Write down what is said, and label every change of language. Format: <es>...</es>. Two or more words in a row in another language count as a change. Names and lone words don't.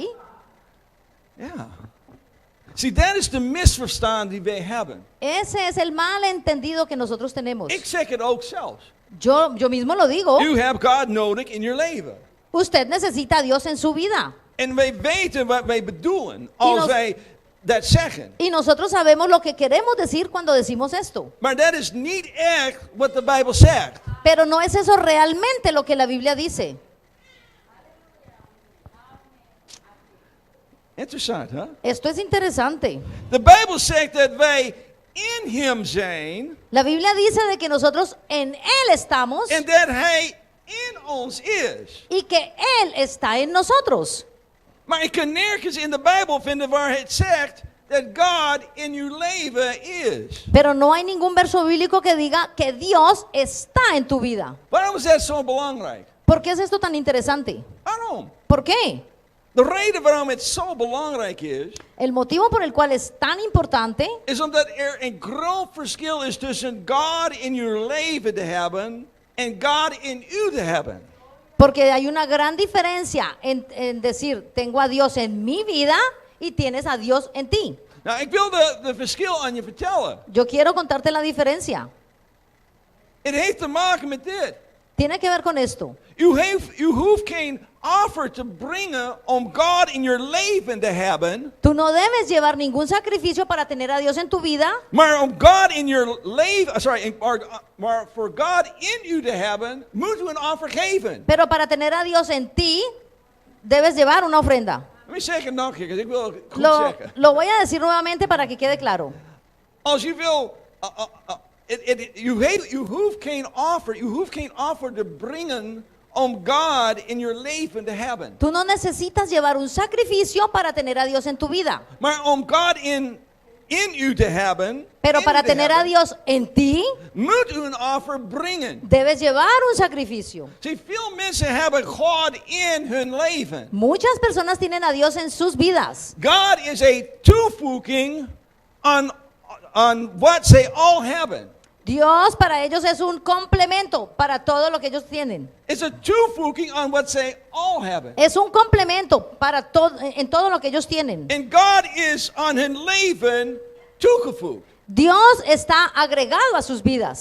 <nl>Ja. Zie, dat is de misverstand die wij hebben.</nl> <es>Ese es el malentendido que nosotros tenemos.</es> <nl>Ik zeg het ook zelfs.</nl> <es>Yo mismo lo digo.</es> <nl>U hebt God nodig in je leven.</nl> <es>Usted necesita a Dios en su vida.</es> <nl>En wij weten wat wij bedoelen als</nl> <es>nos-</es> <nl>wij dat zeggen.</nl> <es>Y nosotros sabemos lo que queremos decir cuando decimos esto.</es> <nl>Maar dat is niet echt wat de Bijbel zegt.</nl> <es>Pero no es eso realmente lo que la Biblia dice.</es> <nl>Interessant, hè?</nl> <es>Esto es interesante.</es> <nl>De Bijbel zegt dat wij in hem zijn</nl> <es>La Biblia dice de que nosotros en Él estamos</es> <nl>en dat hij in ons is.</nl> <es>y que Él está en nosotros.</es> <nl>Maar ik kan nergens in de Bijbel vinden waar het zegt dat God in uw leven is.</nl> <es>Pero no hay ningún verso bíblico que diga que Dios está en tu vida.</es> <nl>Waarom is dat zo belangrijk?</nl> <es>¿Por qué es esto tan interesante?</es> <nl>Waarom?</nl> <es>¿Por qué?</es> <nl>De reden waarom het zo belangrijk</nl> <es>El motivo por el cual es tan importante</es> <nl>is omdat er een groot verschil is tussen God in uw leven te hebben en God in u te hebben.</nl> <es>porque hay una gran diferencia en decir tengo a Dios en mi vida y tienes a Dios en ti.</es> <nl>Nou, ik wil de verschil aan je vertellen.</nl> <es>Yo quiero contarte la diferencia.</es> <nl>Het heeft te maken met dit.</nl> <es>Tiene que ver con esto.</es> <nl>U hoeft geen offer te brengen om God in je leven te hebben.</nl> <es>Tú no debes llevar ningún sacrificio para tener a Dios en tu vida,</es> <nl>Maar om God in je leven, maar voor God in u te hebben, moet u een offer geven.</nl> <es>pero para tener a Dios en ti debes llevar una ofrenda.</es> <en>Let me</en> <nl>zeggen het nog een keer, want ik wil het goed zeggen.</nl> <es>Lo voy a decir nuevamente para que quede claro.</es> <nl>Als u wil, u hoeft geen offer te brengen om God in je leven te hebben.</nl> <es>Tú no necesitas llevar un sacrificio para tener a Dios en tu vida,</es> <nl>Maar om God in u te hebben,</nl> <es>pero</es> <nl>in</nl> <es>para</es> <nl>u te</nl> <es>tener a</es> <nl>hebben,</nl> <es>Dios en ti</es> <nl>moet u een offer brengen.</nl> <es>debes llevar un sacrificio.</es> <nl>Zie, veel mensen hebben God in hun leven.</nl> <es>Muchas personas tienen a Dios en sus vidas.</es> <nl>God is een toevoeging aan wat zij al hebben.</nl> <es>Dios para ellos es un complemento para todo lo que ellos tienen.</es> <nl>It's een toevoeging aan wat zij al hebben.</nl> <es>Es un complemento para todo en todo lo que ellos tienen.</es> <nl>En God is aan hun leven toegevoegd.</nl> <es>Dios está agregado a sus vidas.</es>